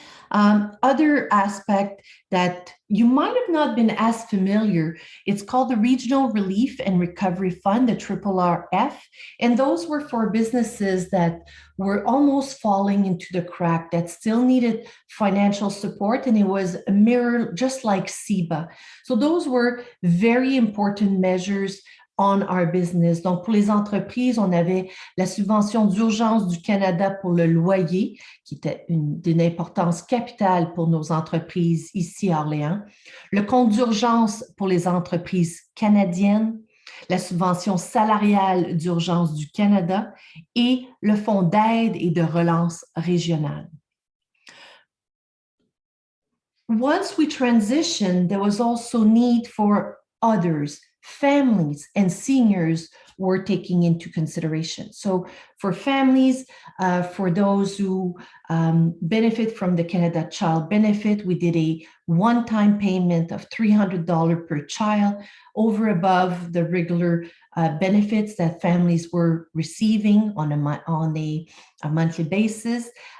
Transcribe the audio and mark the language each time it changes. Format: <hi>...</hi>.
<en>Other aspect that you might have not been as familiar, it's called the Regional Relief and Recovery Fund, the RRF, and those were for businesses that were almost falling into the crack, that still needed financial support, and it was a mirror just like CEBA. So those were very important measures on our business.</en> <fr>Donc, pour les entreprises, on avait la subvention d'urgence du Canada pour le loyer, qui était d'une importance capitale pour nos entreprises ici à Orléans, le compte d'urgence pour les entreprises canadiennes, la subvention salariale d'urgence du Canada et le fonds d'aide et de relance régionale.</fr> <en>Once we transitioned, there was also need for others. Families and seniors were taking into consideration. So for families, for those who benefit from the Canada Child Benefit, we did a one-time payment of $300 per child over above the regular benefits that families were receiving on a monthly basis.</en>